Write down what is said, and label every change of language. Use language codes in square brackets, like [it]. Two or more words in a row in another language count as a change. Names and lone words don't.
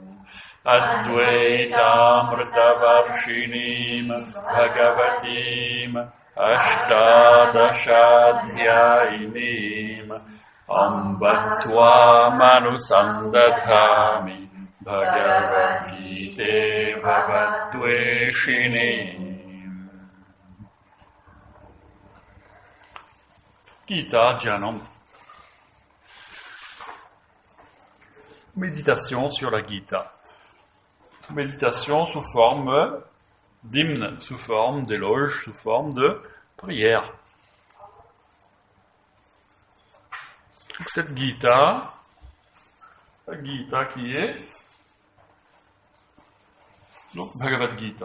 [sa] अद्वैतामृतवर्षिणीम् भगवतीम् अष्टादशाध्यायिनीम् अम्बत्व मनुसन्दधामि भगवद् गीता भवद्वेषिनी. [fr] Gita Dhyanam. Méditation sur la Gita. Méditation sous forme d'hymne, sous forme d'éloge, sous forme de prière. Donc cette Gita, la Gita qui est donc Bhagavad Gita.